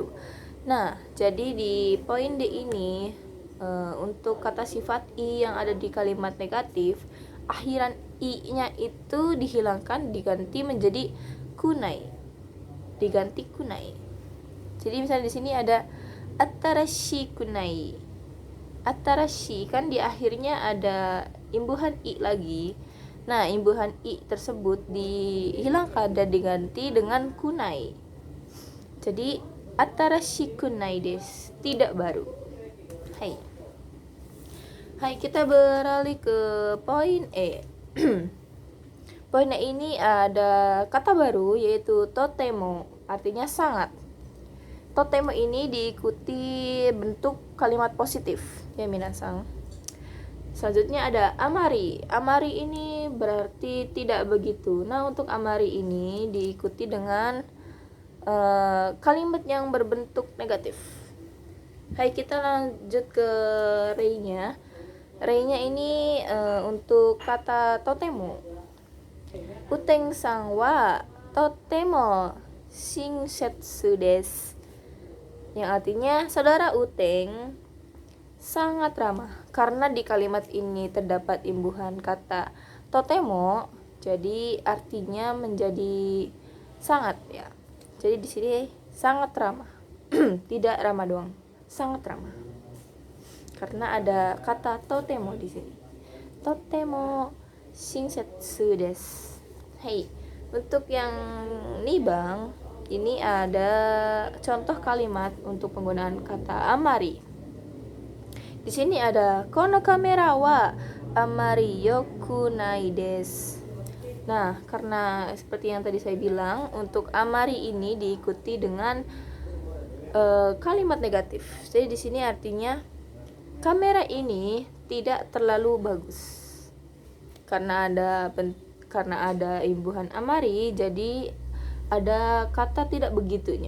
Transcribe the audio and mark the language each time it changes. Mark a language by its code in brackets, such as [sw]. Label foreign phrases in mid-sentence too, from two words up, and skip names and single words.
[id] Nah, jadi di poin D ini untuk kata sifat i yang ada di kalimat negatif, akhiran i-nya itu dihilangkan, diganti menjadi kunai. Diganti kunai. Jadi misalnya di sini ada [ja] 新しくない. [id] Atarashi kan di akhirnya ada imbuhan i lagi. Nah, imbuhan i tersebut dihilangkan dan diganti dengan kunai. [ja] Jadi 新しくないです, [id] tidak baru. Hai, kita beralih ke poin E. Poin E ini ada kata baru yaitu totemo, artinya sangat. Totemo ini diikuti bentuk kalimat positif, ya minasang. Selanjutnya ada amari. Amari ini berarti tidak begitu. Nah, untuk amari ini diikuti dengan kalimat yang berbentuk negatif. Hai, kita lanjut ke rei-nya. Rei-nya ini untuk kata totemo. [ja] ウテンさんはとても親切です. [id] Yang artinya saudara Uteng sangat ramah. Karena di kalimat ini terdapat imbuhan kata totemo, jadi artinya menjadi sangat ya. Jadi di sini sangat ramah. Tidak ramah doang, sangat ramah. Karena ada kata totemo di sini. [ja] とても親切です. [id] Hey, untuk yang nibang ini ada contoh kalimat untuk penggunaan kata amari. Di sini ada [ja] このカメラはあまりよくないです. [id] Nah, karena seperti yang tadi saya bilang, untuk amari ini diikuti dengan kalimat negatif. Jadi di sini artinya kamera ini tidak terlalu bagus. Karena ada imbuhan amari, jadi ada kata tidak begitunya.